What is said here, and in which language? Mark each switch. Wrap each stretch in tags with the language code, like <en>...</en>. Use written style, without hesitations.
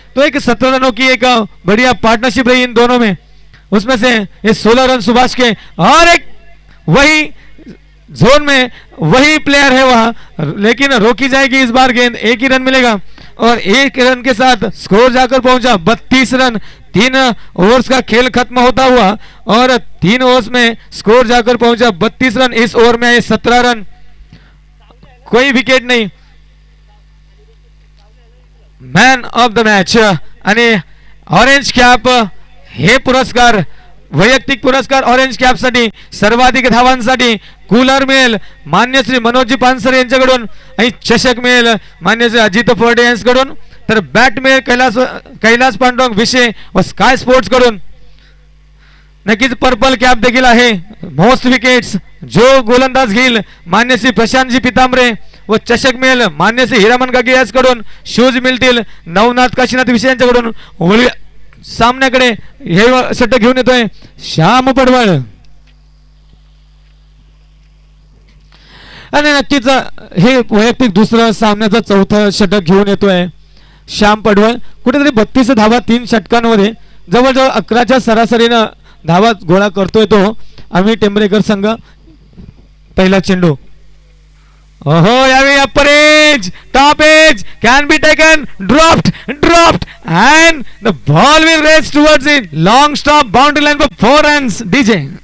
<hi>तो एक 17 रनों की एक बढ़िया पार्टनरशिप रही इन दोनों में, उसमें से ये 16 रन सुभाष के और एक वही जोन में वही प्लेयर है वहां, लेकिन रोकी जाएगी इस बार गेंद, एक ही रन मिलेगा और एक रन के साथ स्कोर जाकर पहुंचा 32 रन। 3 ओवर्स का खेल खत्म होता हुआ और 3 ओवर्स में स्कोर जाकर पहुंचा 32 रन। इस ओवर में आए 17 रन, कोई विकेट नहीं।</hi> <mr>मॅन ऑफ द मॅच आणि ऑरेंज कॅप हे पुरस्कार, वैयक्तिक पुरस्कार ऑरेंज कॅप साठी सर्वाधिक धावांसाठी कूलर मिळेल मान्य श्री मनोजी पानसरे यांच्याकडून आणि चषक मिळेल मान्य श्री अजित फर्डे यांच्याकडून, तर बॅट मिळेल कैलास पांडुरंग विषय व स्काय स्पोर्ट्स कडून। नक्कीच पर्पल कॅप देखील आहे। मोस्ट विकेट्स जो गोलंदाज घेईल मान्य श्री प्रशांतजी पितांबरे व चषक मिळेल मान्य श्री हिरामन गागे याचकडून। शूज मिळतील नवनाथ काशीनाथ विषय यांच्याकडून। सामन्याकडे हे षटक घेऊन येतोय श्याम पडवळ आणि नक्कीच हे वैयक्तिक दुसरं सामन्याचं चौथं षटक घेऊन येतोय श्याम पडवळ। कुठेतरी 32 धावा 3 षटकांमध्ये जवळजवळ 11च्या सरासरीनं धावा गोळा करतोय तो अमित टेंबरेकर संघ। पहिला चेंडू ओहो यावेळी</mr> <en>Upper edge top edge can be taken dropped and the ball will race towards it, long stop boundary line for 4 runs DJ।</en>